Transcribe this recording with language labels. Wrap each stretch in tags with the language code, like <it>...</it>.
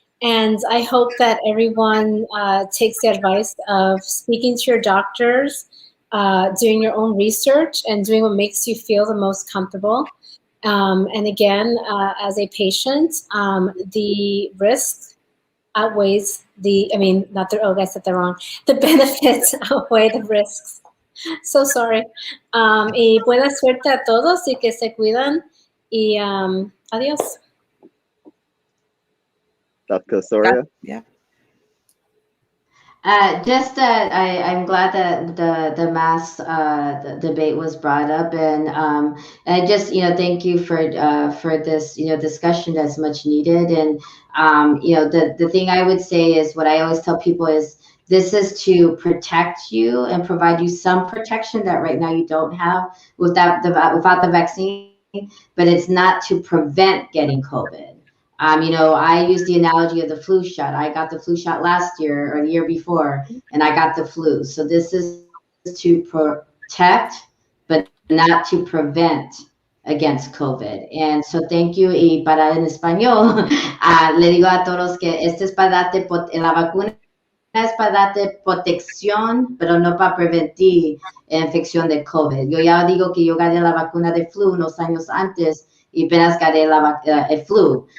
<en>And I hope that everyone takes the advice of speaking to your doctors, doing your own research, and doing what makes you feel the most comfortable. And again, as a patient, the risk outweighs not the, oh, I said that wrong. The benefits outweigh the risks. So sorry.</en> <es>Y buena suerte a todos y que se cuidan. Y adiós.</es> <en>Dr. Soria? Yeah. I'm glad that the mass debate was brought up, and I just thank you for this discussion that's much needed. And the thing I would say is, what I always tell people is, this is to protect you and provide you some protection that right now you don't have without the vaccine, but it's not to prevent getting COVID. I use the analogy of the flu shot. I got the flu shot last year or the year before, and I got the flu. So this is to protect, but not to prevent against COVID. And so thank you.</en> <es>Y para en español, le digo a todos que este es para darte, la vacuna es para darte protección, pero no para prevenir infección de COVID. Yo ya digo que yo gané la vacuna de flu unos años antes y apenas gané el flu.</es>